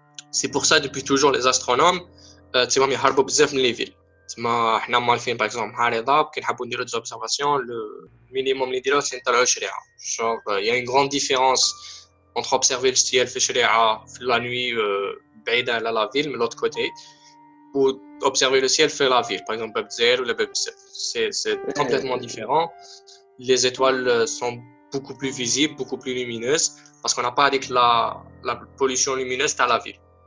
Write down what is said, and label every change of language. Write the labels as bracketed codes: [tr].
[fr] C'est pour ça, depuis toujours, les astronomes, ils [ar] يهربوا بزاف من [fr] les villes. [ar] احنا مالفين par exemple عارضة كي نحبوا نديروا [fr] des observations, le minimum [ar] اللي نديروه c'est نطلعوا شريعة. [fr] Il y a une grande différence entre observer le ciel في شريعة la nuit بعيدة على la ville, mais l'autre côté, ou observer le ciel fait la ville, par exemple Babzer ou la Babzer. C'est complètement différent. Les étoiles sont beaucoup plus visibles, beaucoup plus lumineuses, parce qu'on n'a pas avec la pollution lumineuse à la ville.